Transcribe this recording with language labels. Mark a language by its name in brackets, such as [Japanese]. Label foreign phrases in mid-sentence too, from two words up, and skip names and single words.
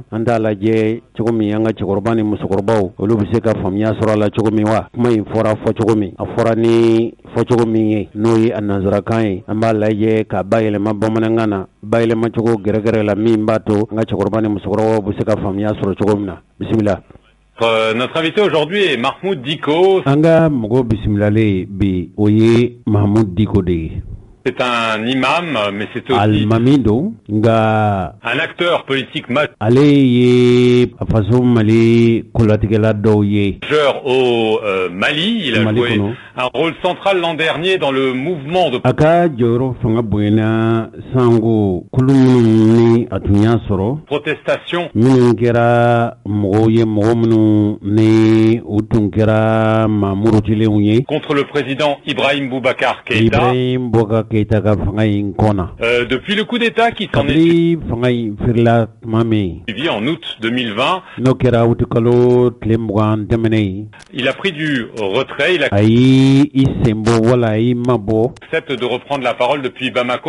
[Bambara] An t'a lajɛ cogo min an ka cɛkɔrɔba ni musokɔrɔbaw olu bɛ se ka faamuya sɔrɔ a la cogo min wa kuma in fɔra fɔ cogo min a fɔra ni fɔcogo min ye n'o ye a nanzarakan ye. An b'a lajɛ ka bayɛlɛma bamanankan na bayɛlɛma cogo gɛrɛgɛrɛ la min b'a to an ka cɛkɔrɔba ni musokɔrɔbaw bɛ se ka faamuya sɔrɔ cogo min na. Bisimila. [French] Notre invité aujourd'hui est Mahamudu Diko. [Bambara] An ka mɔgɔ bisimilalen bi o ye Mahamudu Diko de ye. [French] C'est un imam, mais c'est aussi [Bambara] alimami don nka [French] un acteur politique [Bambara] ale ye faso Mali kolatigɛla dɔw ye. [French] majeur au Mali. Il a joué un rôle central l'an dernier dans le mouvement de... [Bambara] A ka jɔyɔrɔ fanga bonyana sango kulu minnu ni a tun y'a sɔrɔ protestation minnu kɛra mɔgɔw ye mɔgɔ minnu ni u tun kɛra mamurutilenw ye [French] contre le président Ibrahim Boubacar Keïta. Depuis le coup d'État qui s'en est suivi en août 2020, il a pris du retrait, il accepte de reprendre la parole depuis Bamako.